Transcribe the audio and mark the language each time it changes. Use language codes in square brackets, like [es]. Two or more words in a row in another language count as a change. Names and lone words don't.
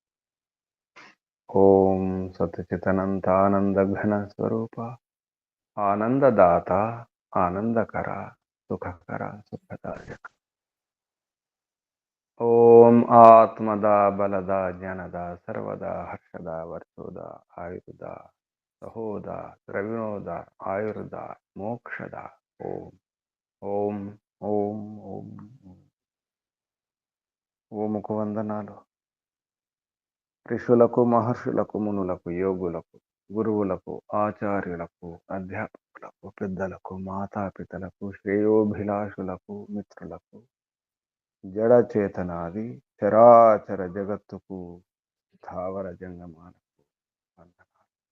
[sa] ओम सच्चिदानंद आनंद घन स्वरूप आनंददाता आनंदकरा सुखकरा सुखदायक ओम आत्मदा बलदा ज्ञानदा सर्वदा हर्षदा वर्षोदा आयुर्दा सहोदा द्रविणोदा आयुर्दा मोक्षदा ओम [te] ఓం ఓం ఓం ఓముకు వందనాలు. ఋషులకు మహర్షులకు మునులకు యోగులకు గురువులకు ఆచార్యులకు అధ్యాపకులకు పెద్దలకు మాతాపితలకు శ్రేయోభిలాషులకు మిత్రులకు జడ చేతనాది చరాచర జగత్తుకు స్థావర జంగమాలకు వందనాలు.